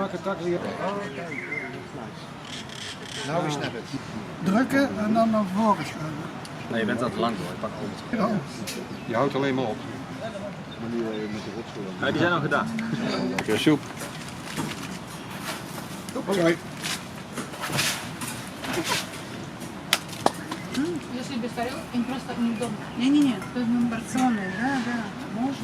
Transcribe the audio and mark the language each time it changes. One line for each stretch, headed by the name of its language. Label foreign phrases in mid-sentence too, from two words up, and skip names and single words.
Dutch: Nou is het. Drukken en dan naar voren schuiven. Nee, je bent al te lang door. Ik pak al het. Je houdt alleen maar op. Ja, die zijn al gedaan. Lekker soep. Oké.
Russian: Если без тарелок, им просто неудобно. Не-не-не, то есть порционные, да, можно.